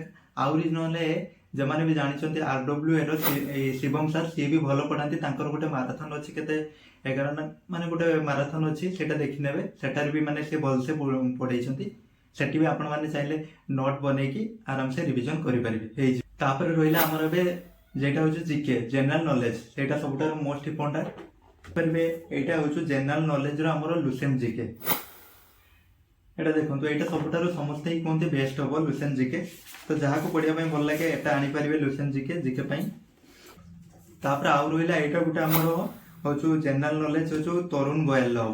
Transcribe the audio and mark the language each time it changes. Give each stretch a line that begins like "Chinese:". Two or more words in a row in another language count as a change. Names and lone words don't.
Odia: ଆହୁରି ନହେଲେ ଯେମାନେ ବି ଜାଣିଛନ୍ତି RWA ର ଶିବମ ସାର୍, ସିଏ ବି ଭଲ ପଢାନ୍ତି। ତାଙ୍କର ଗୋଟେ ମାରାଥନ ଅଛି, କେତେ 11 ନା ମାନେ ଗୋଟେ ମାରାଥନ ଅଛି, ସେଟା ଦେଖିନେବେ। ସେଟାରେ ବି ମାନେ ସେ ଭଲସେ ପଢେଇଛନ୍ତି। ସେଠି ବି ଆପଣ ମାନେ ଚାହିଁଲେ ନୋଟ ବନେଇକି ଆରାମସେ ରିଭିଜନ କରିପାରିବେ, ହେଇଯିବ। ତାପରେ ରହିଲା ଆମର ଏବେ
Bangla: যেটা হচ্ছে জিকে জেনারেল নলেজ, সেটা
Odia: ସବୁଠାରୁ
English: most important
Odia: କରିବେ। ଏଇଟା ହଉଛି
English: general knowledge
Odia: ର ଆମର ଲୁସେନ ଜିକେ। ଏଇଟା ଦେଖନ୍ତୁ, ଏଇଟା ସବୁଠାରୁ ସମସ୍ତେ ହିଁ କୁହନ୍ତି ବେଷ୍ଟ ହବ ଲୁସେନ ଜିକେ। ତ ଯାହାକୁ ପଢିବା ପାଇଁ ଭଲ ଲାଗେ ଏଟା ଆଣିପାରିବେ ଲୁସେନ ଜିକେ ପାଇଁ। ତାପରେ ଆଉ ରହିଲା ଏଇଟା ଗୋଟେ ଆମର ହଉଛି
English: general knowledge
Odia: ହଉଛି ତରୁଣ ଗୋୟଲ ହବ।